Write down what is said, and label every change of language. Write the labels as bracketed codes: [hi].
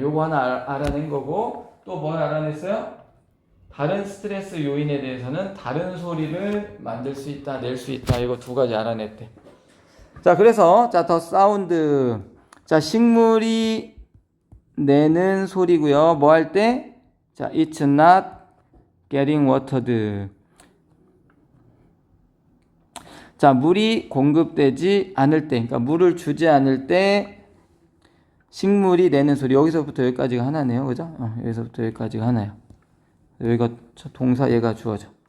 [ko] 요거 하나 알아낸 거고, 또 뭘 알아냈어요? 다른 스트레스 요인에 대해서는 다른 소리를 만들 수 있다, 낼 수 있다. 이거 두 가지 알아냈대. 자, 그래서 자, 더 사운드. 자, 식물이 내는 소리고요. 뭐 할 때? [en] 자, it's not getting watered. [ko] 자, 물이 공급되지 않을 때, 그러니까 물을 주지 않을 때 식물이 내는 소리. 여기서부터 여기까지가 하나네요. 그죠? 여기서부터 여기까지가 하나요. 여기가 동사, 얘가 주어져.